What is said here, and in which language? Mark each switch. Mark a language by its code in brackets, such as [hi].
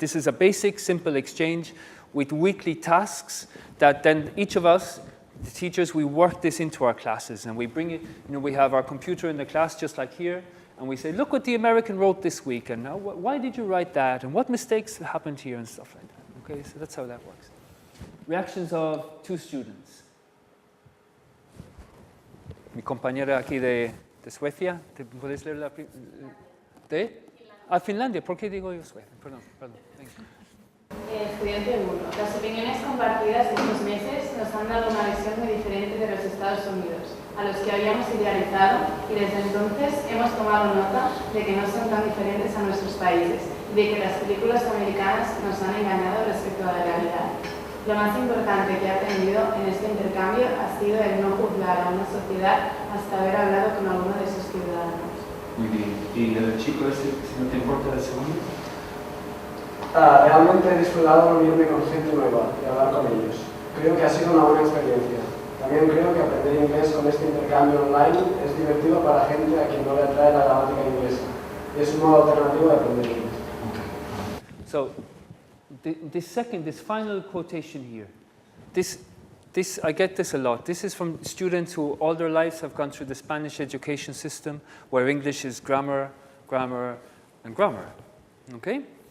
[en] This is a basic, simple exchange with weekly tasks that then each of us, the teachers, we work this into our classes, and we bring it. We have our computer in the class, just like here. And we say, look what the American wrote this week, and now why did you write that, and what mistakes happened here, and stuff like that. Okay, so that's how that works. Reactions of two students. [es] Mi compañera aquí de Suecia, ¿puedes leer la de? Finlandia, ¿por qué digo yo Suecia? Perdón. Estudiante del mundo. Las opiniones compartidas estos meses nos han dado una visión muy diferente de los Estados Unidos, a los que habíamos idealizado, y desde entonces hemos tomado nota de que no son tan diferentes a nuestros países y de que las películas americanas nos han engañado respecto a la realidad. Lo más importante que he aprendido en este intercambio ha sido el no juzgar a una sociedad hasta haber hablado con alguno de sus ciudadanos. Muy bien. ¿Y el chico ese, si no te importa el segundo? Realmente he disfrutado reunirme con gente nueva y hablar con ellos. Creo que ha sido una buena experiencia. También creo que aprender inglés con este intercambio online es divertido para gente a quien no le atrae la gramática inglesa. Y es un modo alternativo de aprender inglés. [en] So, this final quotation here, I get this a lot. This is from students who all their lives have gone through the Spanish education system, where English is grammar, grammar, and grammar. Okay?